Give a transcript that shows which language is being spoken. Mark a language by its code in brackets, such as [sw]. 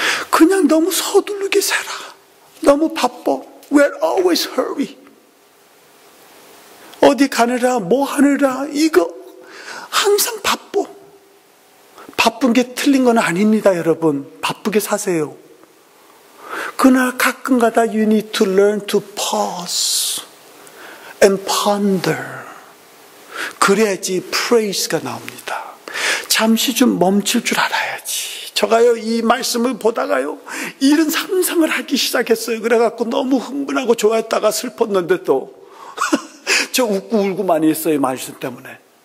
[ko] 그냥 너무 서두르게 살아. [en] 너무 바빠. We're always hurry. [ko] 어디 가느라, 뭐 하느라, 이거 항상 바빠. 바쁜 게 틀린 건 아닙니다, 여러분. 바쁘게 사세요. [en] 그러나 가끔가다 you need to learn to pause and ponder. [ko] 그래야지 praise가 나옵니다. 잠시 좀 멈출 줄 알아야지. 저가요, 이 말씀을 보다가요, 이런 상상을 하기 시작했어요. 그래갖고 너무 흥분하고 좋아했다가 슬펐는데 또 저 웃고 울고 많이 했어요, 말씀 때문에.